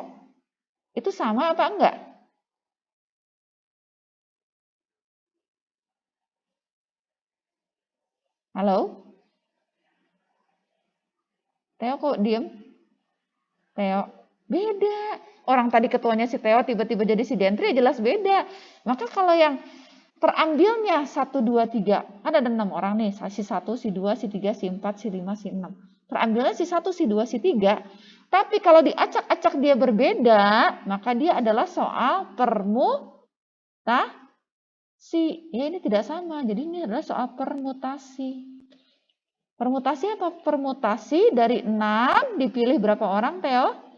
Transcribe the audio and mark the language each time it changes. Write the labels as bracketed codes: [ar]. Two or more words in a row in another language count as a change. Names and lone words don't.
[id] Itu sama apa enggak? Halo? Theo kok diem? Theo, beda. Orang tadi ketuanya si Theo tiba-tiba jadi si Dentri, jelas beda. Maka kalau yang terambilnya 1, 2, 3, kan ada 6 orang nih, si 1, si 2, si 3, si 4, si 5, si 6. Terambilnya si 1, si 2, si 3. Tapi kalau diacak-acak dia berbeda, maka dia adalah soal permutasi. Ya ini tidak sama, jadi ini adalah soal permutasi. Permutasi apa? Permutasi dari 6 dipilih berapa orang, Theo?